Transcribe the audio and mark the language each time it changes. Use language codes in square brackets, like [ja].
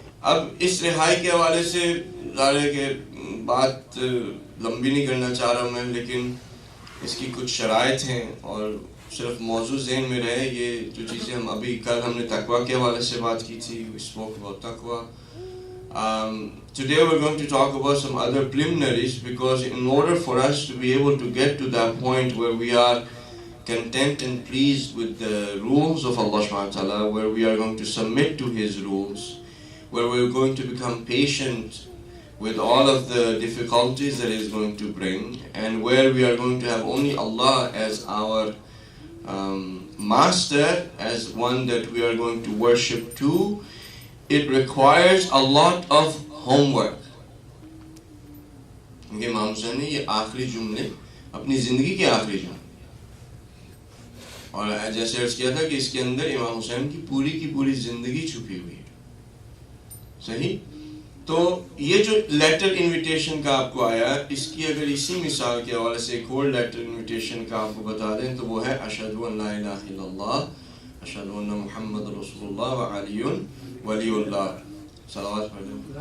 [ur] اب اس رہائی کے حوالے سے ظاہر ہے کہ بات لمبی نہیں کرنا چاہ رہا میں, لیکن اس کی کچھ شرائط ہیں اور صرف موضوع ذہن میں رہے. یہ جو چیزیں ہم ابھی کل ہم نے تقویٰ کے حوالے سے بات کی تھی, [en] we spoke about taqwa. Today we're going to talk about some other preliminaries, because in order for us to be able to get to that point where we are content and pleased with the rules of Allah subhanahu wa ta'ala, where we are going to submit to His rules, where we're going to become patient with all of the difficulties that He is going to bring, and where we are going to have only Allah as our master, as one that we are going to worship to, it requires a lot of homework. [ur] کیونکہ امام حسین نے یہ آخری جملے اپنی زندگی کے آخری جملے, اور جیسے عرض کیا تھا کہ اس کے اندر امام حسین کی پوری زندگی چھپی ہوئی ہے. صحیح. تو یہ جو لیٹر انویٹیشن کا آپ کو آیا, اس کی اگر اسی مثال کے حوالے سے ایک اور لیٹر انویٹیشن کا آپ کو بتا دیں تو وہ ہے [ar] اشہد ان لا الہ الا اللہ اشہد ان محمد رسول اللہ وعلی ولی اللہ. [ur] صلوات پڑھ لیں.